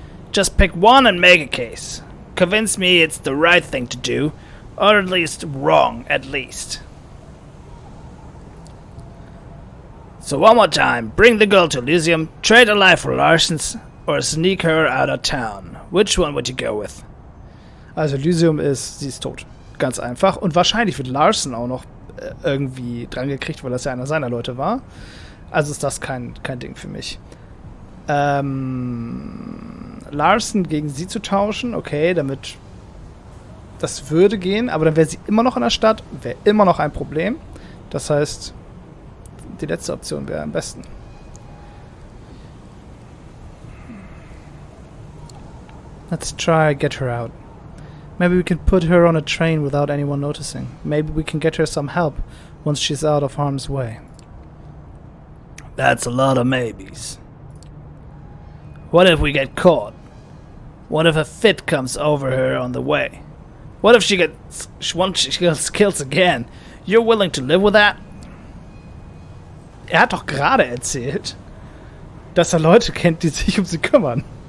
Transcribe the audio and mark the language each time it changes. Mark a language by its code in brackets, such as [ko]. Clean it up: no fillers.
[en] Just pick one and make a case. Convince me it's the right thing to do, or at least wrong, at least. So one more time, bring the girl to Elysium, trade her life for Larson's, or sneak her out of town. Which one would you go with? [de] Also Elysium sie ist tot. Ganz einfach. Und wahrscheinlich wird Larson auch noch irgendwie dran gekriegt, weil das ja einer seiner Leute war. Also ist das kein Ding für mich. Larson gegen sie zu tauschen, okay, damit das würde gehen, aber dann wäre sie immer noch in der Stadt, wäre immer noch ein Problem. Das heißt, die letzte Option wäre am besten. [en] Let's try get her out. Maybe we can put her on a train without anyone noticing. Maybe we can get her some help once she's out of harm's way. That's a lot of maybes. What if we get caught? What if a fit comes over her on the way? What if she gets killed again? You're willing to live with that? [de] Er hat doch gerade erzählt, dass er Leute kennt, die sich um sie kümmern.